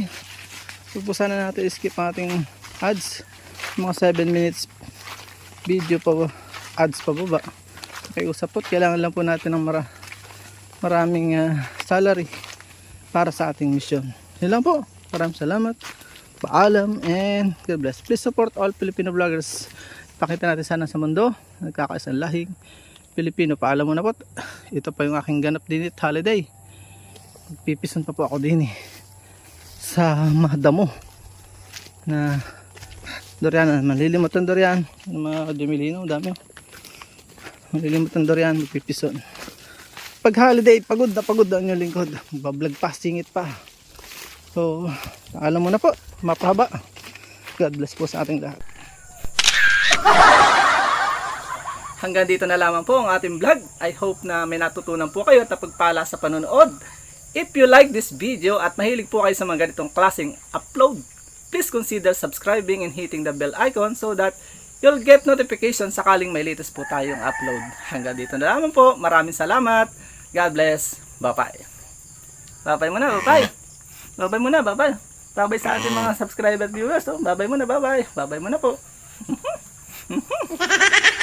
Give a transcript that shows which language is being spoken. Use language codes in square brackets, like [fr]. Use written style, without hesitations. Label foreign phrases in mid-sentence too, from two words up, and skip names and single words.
[tl] So po sana natin skip ang ating ads. Mga 7 minutes video pa ads pa baba. Okay, usap po. Kailangan lang po natin ng maraming salary para sa ating mission. Yun lang po. Maraming salamat. Paalam and [en] God bless. Please support all Filipino vloggers. [tl] Pakita natin sana sa mundo. Nagkakaisang lahing Pilipino. Paalam muna po. Ito pa yung aking ganap din at holiday. Pipison pa po ako din eh. Sa madamo na durian. Malilimot ang durian. Mga Jimelina. Dami. Malilimot ang durian. Magpipison. Pag holiday, pagod na pagod ang inyong lingkod. Bablog pa, singit pa. So, alam mo na po, mapahaba. [en] God bless [tl] po sa ating lahat. Hanggang dito na lamang po ang ating vlog. [en] I hope [tl] na may natutunan po kayo at napagpala sa panonood. [en] If you like this video [tl] at mahilig po kayo sa mga ganitong klaseng upload, [en] please consider subscribing and hitting the bell icon so that you'll get notification [tl] sakaling may latest po tayong upload. Hanggang dito na lamang po. Maraming salamat. [en] God bless. [tl] Bye-bye. Bye-bye muna. Bye-bye. Bye-bye muna. Bye-bye. Bye-bye sa ating mga subscriber viewers. Oh. Bye-bye muna. Bye-bye. Bye-bye muna po.